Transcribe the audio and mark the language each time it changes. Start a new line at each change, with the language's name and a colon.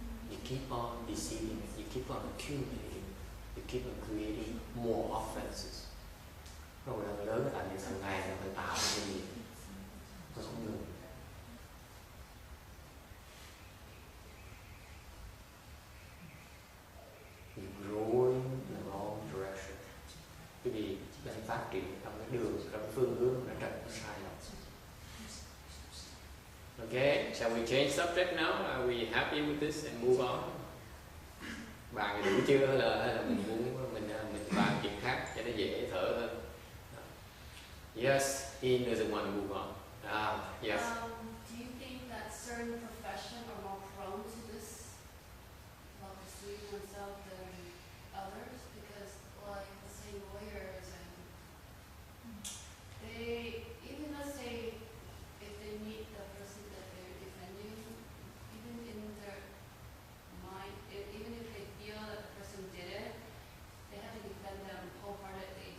English: You keep on deceiving it. You keep on accumulating. You keep on creating more offenses.
Vietnamese: Lỗi lầm lớn là tại vì càng ngày nó phải tạo cái gì. Nó không ngừng.
English: Growing in the wrong direction.
Vietnamese: Quý vị đang phát triển trong cái đường, trong cái phương hướng nó rất sai lầm.
English: Okay, shall we change subject now? Are we happy with this and move on?
Vietnamese: Bàn đủ chưa hay là mình muốn mình bàn chuyện khác cho nó dễ thở hơn?
English: Yes, In is the one to move on. Yes. Do you think that certain professions are more prone to this, about deceiving themselves than others? Because, like, let's say lawyers, and they, even let's say, if they meet the person that they're defending, even in their mind, even if they feel that the person did it, they have to defend them wholeheartedly.